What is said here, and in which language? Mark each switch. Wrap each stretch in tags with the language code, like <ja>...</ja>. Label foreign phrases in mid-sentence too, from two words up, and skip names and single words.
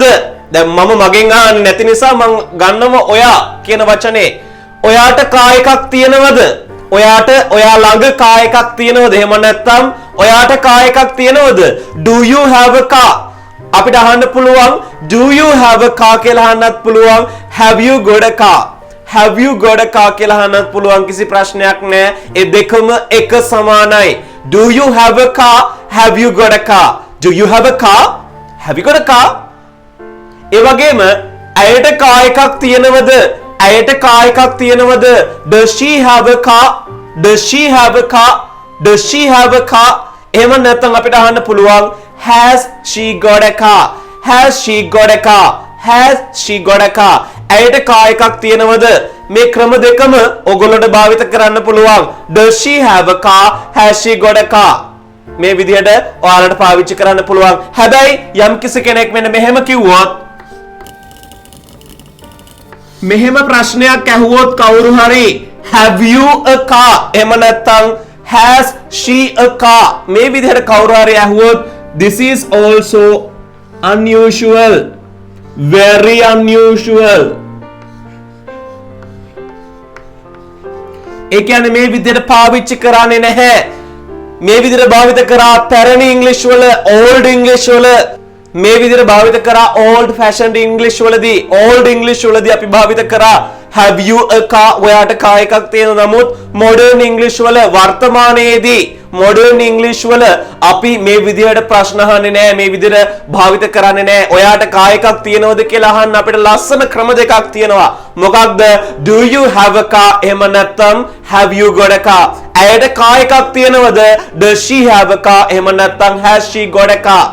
<si>දැන් මම මගෙන් අහන්නේ නැති නිසා මම ගන්නව ඔයා කියන වචනේ. ඔයාට කා එකක් තියෙනවද? ඔයා ළඟ කා එකක් තියෙනවද? එහෙම නැත්නම් ඔයාට කා එකක් තියෙනවද?</si> <en>Do you have a car?</en> <si>අපිට අහන්න පුළුවන්</si> <en>do you have a car</en> <si>කියලා අහන්නත් පුළුවන්</si> <en>have you got a car. have you got a car</en> <si>කියලා අහන්නත් පුළුවන්. කිසි ප්‍රශ්නයක් නැහැ. ඒ දෙකම එක සමානයි.</si> <en>do you have a car? have you got a car? do you have a car? have you got a car?</en> <si>ඒ වගේම ඇයට කාර් එකක් තියෙනවද? ඇයට කාර් එකක් තියෙනවද?</si> <en>does she have a car? does she have a car? does she have a car?</en> <si>එහෙම නැත්නම් අපිට අහන්න පුළුවන්</si> <en>has she got a car? has she got a car? has she got a car?</en> <si>ඇයට කාර් එකක් තියෙනවද? මේ ක්‍රම දෙකම ඔයගොල්ලන්ට භාවිත කරන්න පුළුවන්.</si> <en>does she have a car? has she got a car?</en> <si>මේ විදිහට ඔයාලට පාවිච්චි කරන්න පුළුවන්. හැබැයි යම් කිසි කෙනෙක් මෙන්න මෙහෙම කිව්වොත් මෙහෙම ප්‍රශ්නයක් ඇහුවොත් කවුරු හරි</si> <en>have you a car</en> <si>එහෙම නැත්නම්</si> <en>has she a car</en> <si>මේ විදිහට කවුරු හරි ඇහුවොත්</si> <en>this is also unusual, very unusual.</en> <si>ඒ කියන්නේ මේ විදිහට පාවිච්චි කරන්නේ නැහැ. මේ විදිහට භාවිත කරා පැරණි ඉංග්‍රීසි වල old ඉංග්‍රීසි වල මේ විදිහට භාවිත කරා</si> <en>old fashioned</en> <si>ඉංග්‍රීසි වලදී old ඉංග්‍රීසි වලදී අපි භාවිත කරා</si> <en>have you a car</en> <si>ඔයාට කාර් එකක් තියෙනවද? නමුත් modern ඉංග්‍රීසි වල වර්තමානයේදී modern ඉංග්‍රීසි වල අපි මේ විදිහට ප්‍රශ්න අහන්නේ නැහැ. මේ විදිහට භාවිත කරන්නේ නැහැ. ඔයාට කාර් එකක් තියෙනවද කියලා අහන්න අපිට ලස්සන ක්‍රම දෙකක් තියෙනවා. මොකක්ද?</si> <en>do you have a car</en> <si>එහෙම නැත්නම්</si> <en>have you got a car.</en> <si>ඇයට කාර් එකක් තියෙනවද?</si> <en>does she have a car</en> <si>එහෙම නැත්නම්</si> <en>has she got a car.</en>